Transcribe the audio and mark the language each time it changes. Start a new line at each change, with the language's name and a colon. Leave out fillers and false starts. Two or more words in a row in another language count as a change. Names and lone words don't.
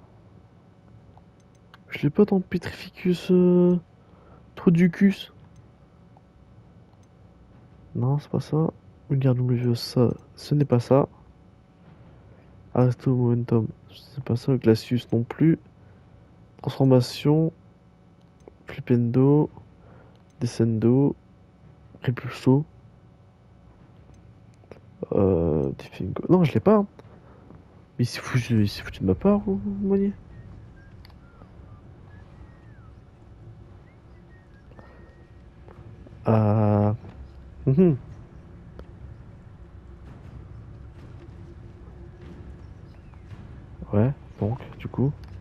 French: Je l'ai pas dans Petrificus Troducus. Non, c'est pas ça. Regarde ça, ce n'est pas ça. Aristo Momentum, c'est pas ça. Glacius non plus. Transformation. Flipendo. Descendo. Repulso. Defingo. Non, je l'ai pas. Hein. Mais il s'est foutu de ma part, vous voyez. Mhm. Ouais, donc, du coup.